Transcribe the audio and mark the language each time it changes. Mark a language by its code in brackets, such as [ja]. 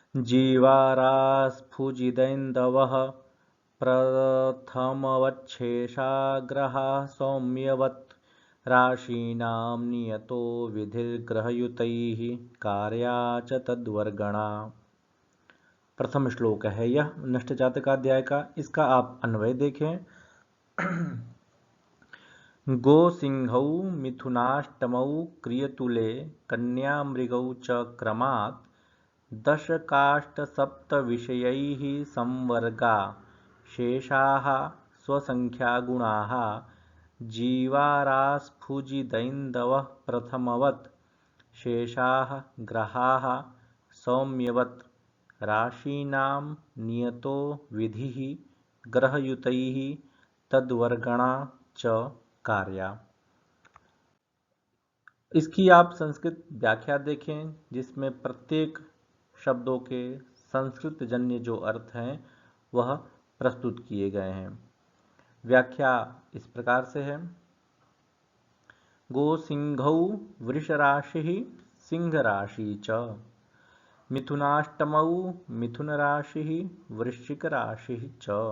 [sa] जीवारास्फुजिदैन्दवः प्रथमवच्छेषा ग्रहाः सौम्यवत् राशीनां नियतो विधिर्ग्रहयुतैः कार्या च तद्वर्गणा। [hi] प्रथम श्लोक है यह नष्ट जातकाध्याय का। इसका आप अन्वय देखें। [sa] गोसिंहौ मिथुनाष्टमौ क्रियतुले कन्यामृगौ च क्रमात् दशकाष्टसप्तविषयैः संवर्गा शेषाः स्वसंख्यागुणाः जीवारास्फुजिदैन्दवः प्रथमवत् शेषाः ग्रहाः सौम्यवत् राशीनां नियतो विधिः ग्रहयुतैः तद्वर्गणा च कार्या। [hi] इसकी आप संस्कृत व्याख्या देखें जिसमें प्रत्येक शब्दों के संस्कृत जन्य जो अर्थ हैं वह प्रस्तुत किए गए हैं। व्याख्या इस प्रकार से है। [sa] गोसिंहौ वृष राशि सिंह राशि च, मिथुनाष्टमौ मिथुन राशि वृश्चिक राशि च,